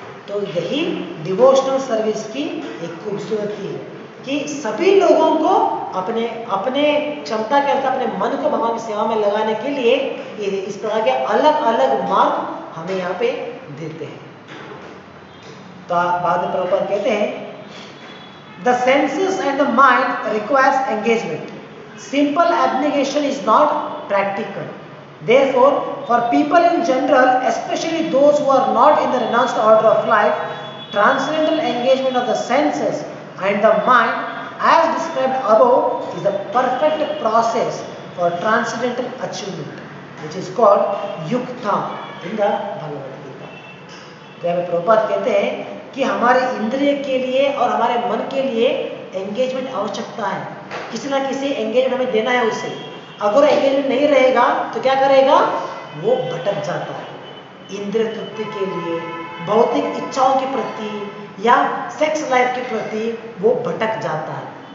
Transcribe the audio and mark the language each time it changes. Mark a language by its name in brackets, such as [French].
[Hindi] तो यही devotional service की एक खूबसूरती है कि सभी लोगों को अपने अपने क्षमता के अनुसार अपने मन को भगवान की सेवा में लगाने के लिए इस प्रकार के अलग अलग मार्ग हमें यहाँ पे देते हैं। तो बाद में प्रभुपाद कहते हैं, [English] The senses and the mind requires engagement, simple abnegation is not practical, therefore for people in general, especially those who are not in the renounced order of life, transcendental engagement of the senses and the mind as described above is the perfect process for transcendental achievement, which is called yukta in the Bhagavad Gita। [Hindi] जब प्रभुपाद कहते हैं कि हमारे इंद्रिय के लिए और हमारे मन के लिए एंगेजमेंट आवश्यकता है, किसी ना किसी एंगेजमेंट हमें देना है उसे। अगर एंगेजमेंट नहीं रहेगा तो क्या करेगा? वो भटक जाता है। इंद्रिय तृप्ति के लिए, भौतिक इच्छाओं के प्रति या सेक्स लाइफ के प्रति वो भटक जाता है।